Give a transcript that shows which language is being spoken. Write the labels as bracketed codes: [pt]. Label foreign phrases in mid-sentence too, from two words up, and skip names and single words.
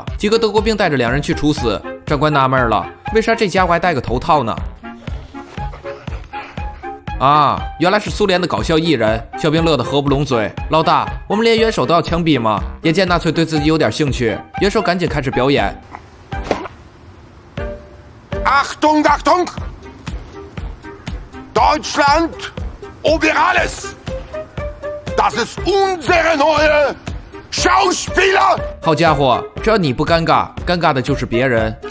[zh] 几个德国兵带着2人去处死。长官纳闷了，为啥这家伙还戴个头套呢？啊，原来是苏联的搞笑艺人。小兵乐得合不拢嘴。老大，我们连元首都要枪毙吗？眼见纳粹对自己有点兴趣，元首赶紧开始表演。 [de] Achtung, Achtung! Deutschland über alles! Das ist unsere neue Schauspieler! [zh] 好家伙，只要你不尴尬，尴尬的就是别人。